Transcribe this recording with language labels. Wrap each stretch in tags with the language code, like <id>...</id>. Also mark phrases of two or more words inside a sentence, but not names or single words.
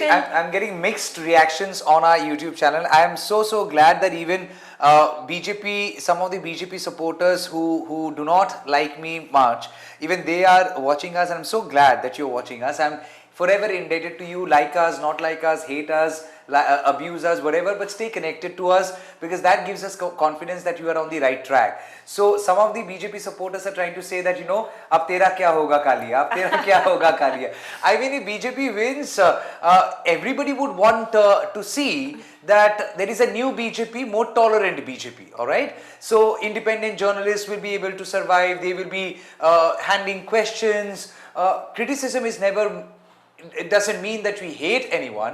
<en>I'm getting mixed reactions on our YouTube channel. I am so glad that even BJP, some of the BJP supporters who do not like me much, even they are watching us, and I'm so glad that you're watching us. I'm forever indebted to you. Like us, not like us, hate us, abuse us, whatever, but stay connected to us, because that gives us confidence that you are on the right track. So some of the BJP supporters are trying to say that,</en> <hi>अब तेरा क्या होगा कालिया, अब तेरा क्या होगा कालिया.</hi> <en>I mean, if BJP wins, everybody would want to see that there is a new BJP, more tolerant BJP, alright? So independent journalists will be able to survive, they will be handling questions. Criticism is never, it doesn't mean that we hate anyone.</en>